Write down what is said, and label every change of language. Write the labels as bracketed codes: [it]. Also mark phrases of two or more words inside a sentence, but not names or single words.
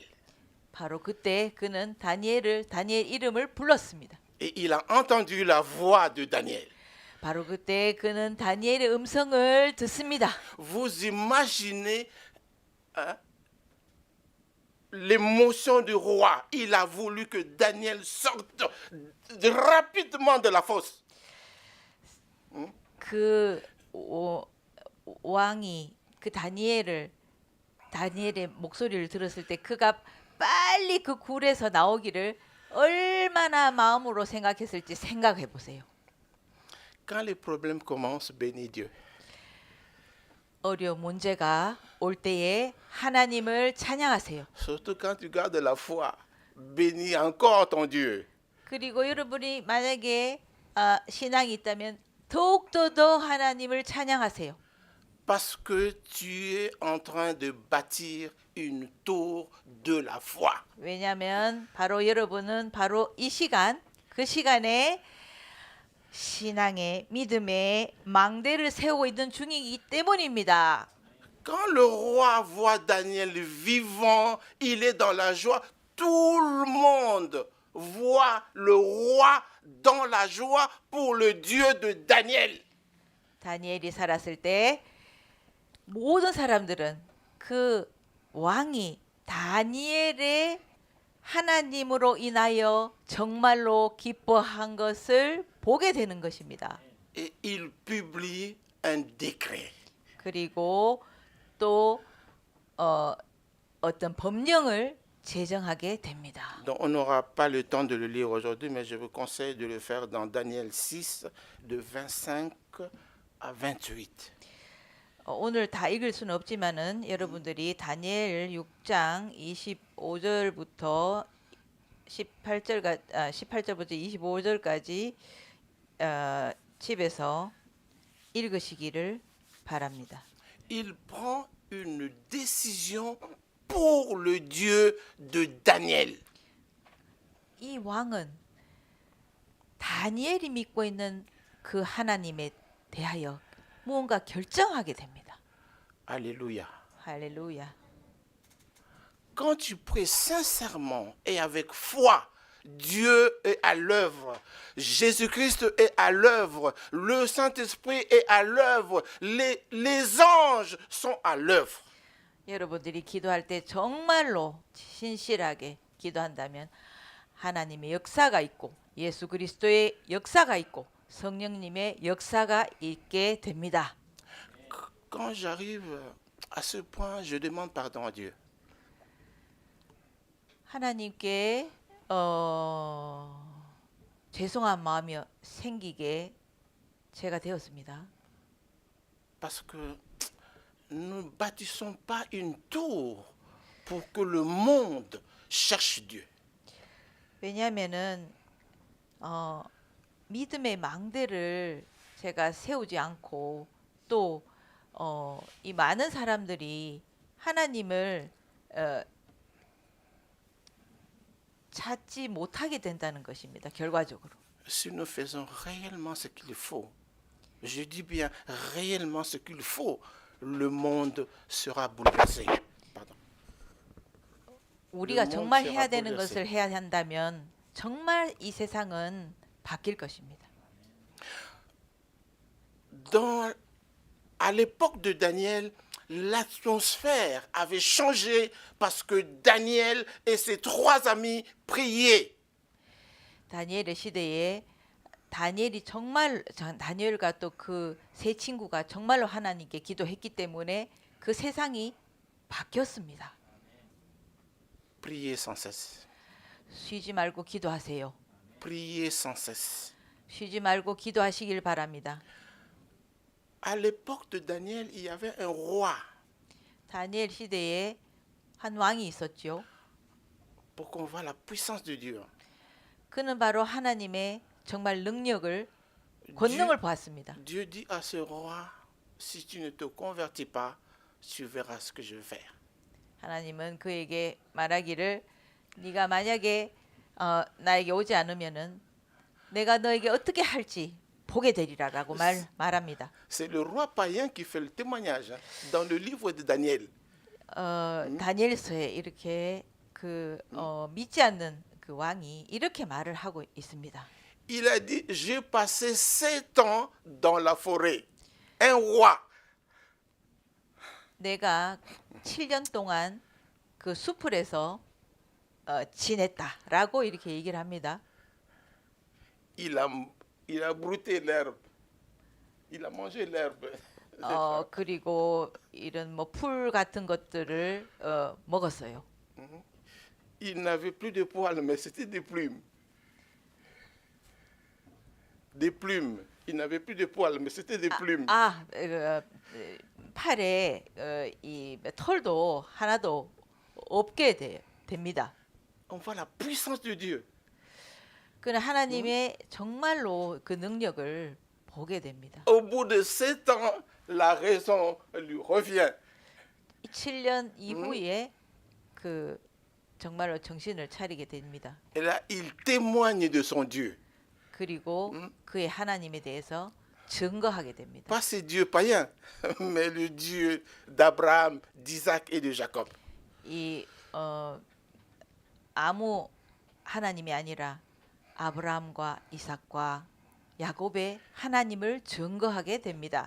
[ko] 바로 그때 그는 다니엘 이름을 불렀습니다. [fr] Et il a entendu la voix de Daniel. [ko] 바로 그때 그는 다니엘의 음성을 듣습니다. [fr] Vous imaginez l'émotion du roi. Il a voulu que Daniel sorte rapidement de la fosse. [ko] 그 왕이 그 다니엘의 목소리를 들었을 때 그가 빨리 그 굴에서 나오기를 얼마나 마음으로 생각했을지 생각해 보세요. [fr] Quand les problèmes commencent, bénis Dieu. [ko] 어려운 문제가 올 때에 하나님을 찬양하세요. [fr] Surtout quand tu gardes la foi. Bénis encore ton Dieu. [ko] 그리고 여러분이 만약에 신앙이 있다면 더욱더 더 하나님을 찬양하세요. [fr] Parce que tu es en train de bâtir une tour de la foi. [ko] 왜냐하면 바로 여러분은 바로 이 시간, 그 시간에 신앙의 믿음의 망대를 세우고 있는 중이기 때문입니다. [fr] Quand le roi voit Daniel vivant, il est dans la joie. Tout le monde voit le roi dans la joie pour le Dieu de Daniel. [ko] 다니엘이 살았을 때 모든 사람들은 그 왕이 다니엘의 하나님으로 인하여 정말로 기뻐한 것을 보게 되는 것입니다. [fr] Et il publie un décret. [ko] 그리고 또 어떤 법령을 제정하게 됩니다. [fr] Donc on n'aura pas le temps de le lire aujourd'hui, mais je vous conseille de le faire dans Daniel 6, de 25 à 28. [ko] 오늘 다 읽을 수는 없지만은 여러분들이 다니엘 6장 25절부터 18절부터 25절까지 집에서 읽으시기를 바랍니다. [fr] Il prend une décision pour le Dieu de Daniel. [ko] 이 왕은 다니엘이 믿고 있는 그 하나님에 대하여 무언가 결정하게 됩니다. [fr] Alléluia. [ko] 할렐루야. [fr] Quand tu pries sincèrement et avec foi, Dieu est à l'œuvre. Jésus-Christ est à l'œuvre. Le Saint-Esprit est à l'œuvre. Les anges sont à l'œuvre. [ko] 여러분들이 기도할 때 정말로 신실하게 기도한다면 하나님의 역사가 있고 예수 그리스도의 역사가 있고 성령님의 역사가 있게 됩니다. [fr] Quand j'arrive à ce point, je demande pardon à Dieu. [ko] 하나님께 죄송한 마음이 생기게 제가 되었습니다. [fr] Parce que nous ne bâtissons pas une tour pour que le monde cherche Dieu. [ko] 왜냐하면은 믿음의 망대를 제가 세우지 않고 또 이 많은 사람들이 하나님을 찾지 못하게 된다는 것입니다. 결과적으로. [fr] Si nous faisons réellement ce qu'il faut, je dis bien réellement ce qu'il faut, le monde sera bouleversé. Pardon. [ko] 우리가 [fr] Le [ko] 정말 [fr] monde [ko] 해야 [fr] sera [ko] 되는 [fr] bouleversé. [ko] 것을 해야 한다면 정말 이 세상은 바뀔 것입니다. [fr] À l'époque de Daniel, l'atmosphère avait changé parce que Daniel et ses 3 amis priaient. [ko] 다니엘의 시대에 다니엘과 또 그 세 친구가 정말로 하나님께 기도했기 때문에 그 세상이 바뀌었습니다. [fr] Priez sans cesse. [ko] 쉬지 말고 기도하세요. [fr] Priez sans cesse. [ko] 쉬지 말고 기도하시길 바랍니다. [fr] À l'époque de Daniel, il y avait un roi. [ko] 다니엘 시대에 한 왕이 있었죠. [fr] Pour qu'on voit la puissance de Dieu. [ko] 그는 바로 하나님의 정말 능력을 권능을 보았습니다. [fr] Dieu dit à ce roi, si tu ne te convertis pas, tu verras ce que je vais faire. [ko] 하나님은 그에게 말하기를 네가 만약에 나에게 오지 않으면은 내가 너에게 어떻게 할지 보게 되리라라고 말합니다. [fr] C'est le roi païen qui fait le témoignage dans le livre de Daniel. [ko] 다니엘서에 이렇게 믿지 않는 그 왕이 이렇게 말을 하고 있습니다. [fr] Il a dit, j'ai passé 7 ans dans la forêt. Un roi. [ko] 내가 7년 동안 그 숲을에서 지냈다라고 이렇게 얘기를 합니다. [fr] Il a brouté l'herbe. Il a mangé l'herbe. [ko] 그리고 이런 뭐 풀 같은 것들을 먹었어요. [fr] Il n'avait plus de poils, mais c'était des plumes. Des plumes. Il n'avait plus de poils, mais c'était des plumes. [ko] 팔에 이 털도 하나도 없게 됩니다. [fr] On voit la puissance de Dieu. [ko] 그는 하나님의 정말로 그 능력을 보게 됩니다. [fr] Au bout de 7 ans, la raison lui revient. [ko] 7년 이후에 그 정말로 정신을 차리게 됩니다. [fr] Et là, il témoigne de son Dieu. [ko] 그리고 그의 하나님에 대해서 증거하게 됩니다. [fr] Pas ce Dieu païen, mais le Dieu d'Abraham, d'Isaac et de Jacob. [ko] 이 아무 하나님이 아니라 아브라함과 이삭과 야곱의 하나님을 증거하게 됩니다.